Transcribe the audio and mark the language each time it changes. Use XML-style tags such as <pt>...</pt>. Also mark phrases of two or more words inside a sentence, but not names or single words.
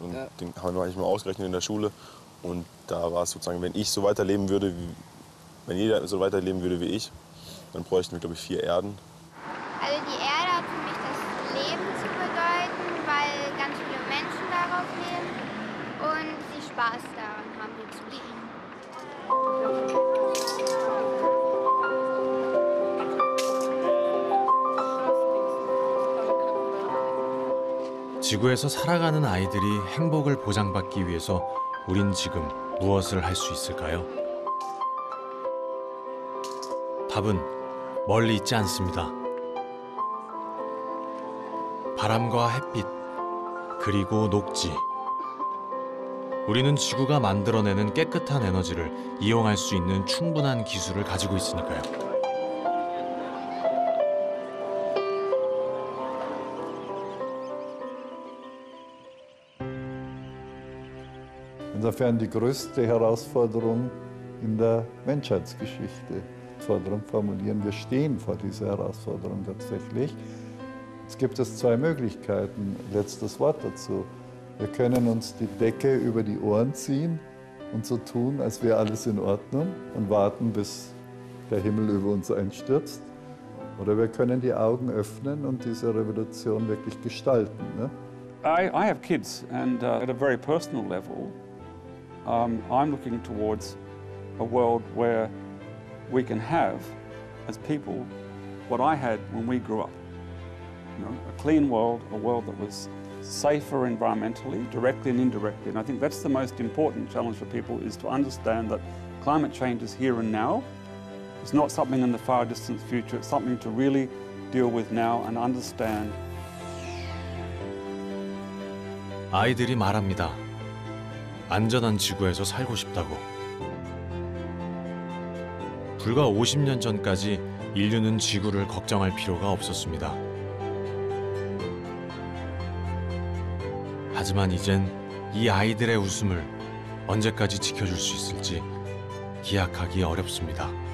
<de>Und den haben wir eigentlich mal ausgerechnet in der Schule. Und da war es sozusagen, wenn ich so weiterleben würde, wenn jeder so weiterleben würde wie ich, dann bräuchten wir, glaube ich, 4 Erden. Also die Erde hat für mich das Leben zu bedeuten, weil ganz viele Menschen darauf leben und sie Spaß daran haben, hier zu leben.</de> <ko>지구에서 살아가는 아이들이 행복을 보장받기 위해서 우린 지금 무엇을 할 수 있을까요? 답은 멀리 있지 않습니다. 바람과 햇빛, 그리고 녹지. 우리는 지구가 만들어내는 깨끗한 에너지를 이용할 수 있는 충분한 기술을 가지고 있으니까요.</ko> <de>Insofern die größte Herausforderung in der Menschheitsgeschichte. Herausforderung formulieren. Wir stehen vor dieser Herausforderung tatsächlich. Jetzt gibt es 2 Möglichkeiten. Letztes Wort dazu. Wir können uns die Decke über die Ohren ziehen und so tun, als wäre alles in Ordnung und warten, bis der Himmel über uns einstürzt. Oder wir können die Augen öffnen und diese Revolution wirklich gestalten. Ne?</de> <en>I have kids, and at a very personal level, I'm looking towards a world where we can have, as people, what I had when we grew up. You know, a clean world, a world that was safer environmentally, directly and indirectly. And I think that's the most important challenge for people, is to understand that climate change is here and now. It's not something in the far distant future. It's something to really deal with now and understand.</en> <ko>아이들이 말합니다. 안전한 지구에서 살고 싶다고. 불과 50년 전까지 인류는 지구를 걱정할 필요가 없었습니다. 하지만 이젠 이 아이들의 웃음을 언제까지 지켜줄 수 있을지 기약하기 어렵습니다.</ko>